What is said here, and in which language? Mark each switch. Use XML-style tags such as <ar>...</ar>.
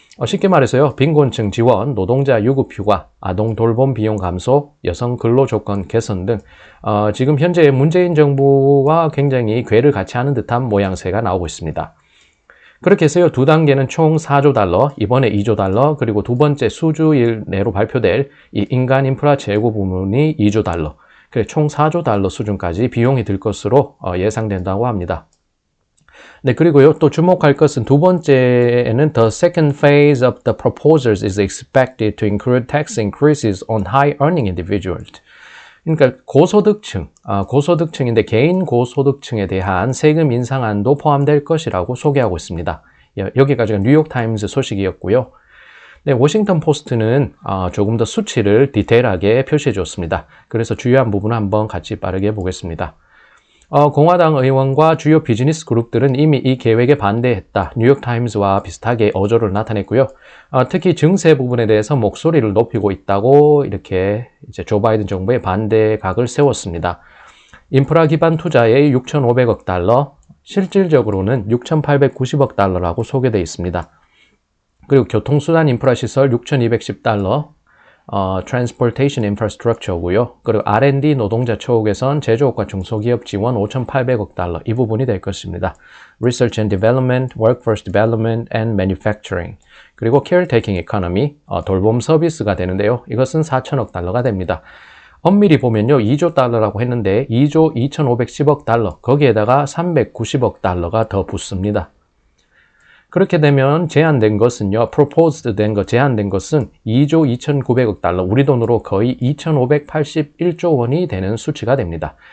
<ko>쉽게 말해서요, 빈곤층 지원, 노동자 유급 휴가, 아동 돌봄 비용 감소, 여성 근로 조건 개선 등 지금 현재 문재인 정부와 굉장히 궤를 같이 하는 듯한 모양새가 나오고 있습니다. 그렇게 해서요, 두 단계는 총 4조 달러, 이번에 2조 달러, 그리고 두 번째 수주일 내로 발표될 이 인간 인프라 재고 부분이 2조 달러, 그래 총 4조 달러 수준까지 비용이 들 것으로 예상된다고 합니다. 네, 그리고요, 또 주목할 것은 두 번째에는</ko> <en>the second phase of the proposals is expected to include tax increases on high earning individuals.</en> <ko>그러니까 고소득층인데 개인 고소득층에 대한 세금 인상안도 포함될 것이라고 소개하고 있습니다. 여기까지가 뉴욕타임스 소식이었고요. 네, 워싱턴 포스트는 조금 더 수치를 디테일하게 표시해 줬습니다. 그래서 주요한 부분을 한번 같이 빠르게 보겠습니다. 공화당 의원과 주요 비즈니스 그룹들은 이미 이 계획에 반대했다. 뉴욕타임스와 비슷하게 어조를 나타냈고요. 특히 증세 부분에 대해서 목소리를 높이고 있다고 이렇게 이제 조 바이든 정부의 반대 각을 세웠습니다. 인프라 기반 투자에 6,500억 달러, 실질적으로는 6,890억 달러라고 소개되어 있습니다. 그리고 교통수단 인프라 시설 6,210달러, Transportation Infrastructure고요. 그리고 R&D 노동자 처우 개선, 제조업과 중소기업 지원 5,800억 달러, 이 부분이 될 것입니다.</ko> <en>Research and Development, Workforce Development and Manufacturing,</en> <ko>그리고</ko> <en>Caretaking Economy,</en> <ko>돌봄 서비스가 되는데요. 이것은 4,000억 달러가 됩니다. 엄밀히 보면요, 2조 달러라고 했는데 2조 2,510억 달러, 거기에다가 390억 달러가 더 붙습니다. 그렇게 되면 제한된 것은요, proposed 된 것, 제한된 것은 2조 2,900억 달러, 우리 돈으로 거의 2,581조 원이 되는 수치가 됩니다.</ko>